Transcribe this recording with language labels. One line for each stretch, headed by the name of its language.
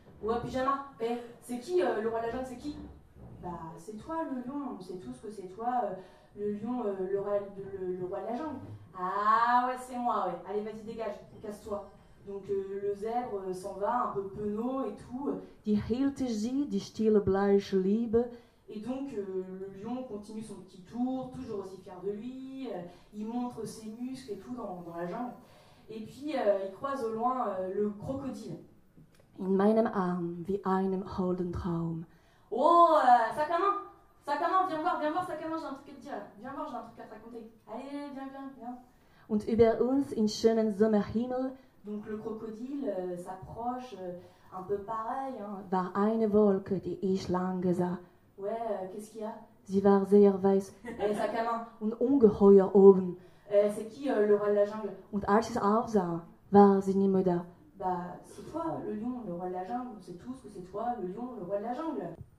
French: Ouais, pyjama, c'est qui le roi de la jungle, c'est qui? Bah, c'est toi le lion, on sait tous que c'est toi le lion, le roi de la jungle. Ah ouais, c'est moi, ouais. Allez, vas-y, dégage, casse-toi. Donc le zèbre s'en va, un peu penaud et tout.
German: Die heilte sie, die stille bleiche Liebe.
French: Et donc le lion continue son petit tour, toujours aussi fier de lui. Il montre ses muscles et tout dans la jungle. Et puis il croise au loin le crocodile.
German: In meinem Arm, wie einem holden Traum.
French: Oh, Sakama, viens voir, Sakama, j'ai un truc à te dire. Viens voir, j'ai un truc à te raconter. Allez, viens.
German: Und über uns in schönen Sommerhimmel.
French: Donc le crocodile s'approche, un peu pareil. Hein.
German: War eine Wolke, die ich lange sah.
French: Ouais, qu'est-ce qu'il y a?
German: Sie war sehr weiß.
French: Sakama.
German: Und ungeheuer oben.
French: C'est qui le roi de la jungle?
German: Und als ich aufsah, war sie nicht mehr da.
French: Bah, c'est toi, le lion, le roi de la jungle. On sait tous que c'est toi, le lion, le roi de la jungle.